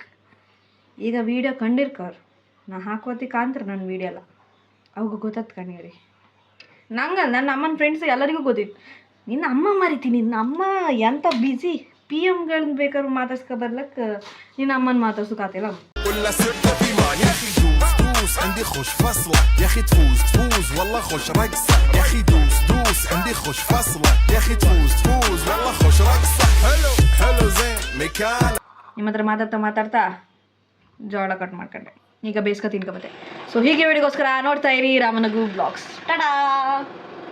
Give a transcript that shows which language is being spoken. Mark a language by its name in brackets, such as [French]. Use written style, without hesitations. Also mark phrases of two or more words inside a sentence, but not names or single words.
[Kannada] ಈಗ ವೀಡಿಯೋ ಕಂಡಿರ್ಕವ್ರು ನಾ ಹಾಕೋತಿ ಕಾಂತಾರೆ ನನ್ನ ವೀಡಿಯೋ ಎಲ್ಲ. ಅವಾಗ ಗೊತ್ತಾತ್ ಕಣಿರಿ. ನಂಗಲ್ಲ, ನನ್ನ ಅಮ್ಮನ ಫ್ರೆಂಡ್ಸ್ ಎಲ್ಲರಿಗೂ ಗೊತ್ತಿತ್ತು. ನಿನ್ನ ಅಮ್ಮ ಮರಿತೀನಿ, ನಿನ್ನ ಅಮ್ಮ ಎಂಥ ಬ್ಯುಸಿ. PMಗಳನ್ನ ಬೇಕಾದ್ರೂ ಮಾತಾಡ್ಸ್ಕೊ ಬರ್ಲಕ್ಕೆ ನಿನ್ನ ಅಮ್ಮನ ಮಾತಾಡ್ಸೋಕಾತಿಲ್ಲ. [Arabic] عندي خوش فصلة يا اخي تفوز والله خوش رقصة يا اخي دوس عندي خوش فصلة يا اخي تفوز والله خوش رقصة حلو زين مكان. [Kannada] ನಿಮ್ಮ ಹತ್ರ ಮಾತಾಡ್ತಾ ಜೋಳ ಕಟ್ ಮಾಡ್ಕೊಂಡೆ. ಈಗ ಬೇಯಿಸ್ಕೊ ತಿನ್ಕೊಬತ್ತೆ. ಸೊ ಹೀಗೆ ವಿಡಿಯೋಗೋಸ್ಕರ ನೋಡ್ತಾ ಇರಿ ರಾಮನಗು ಬ್ಲಾಗ್ಸ್. ಟಾಟಾ.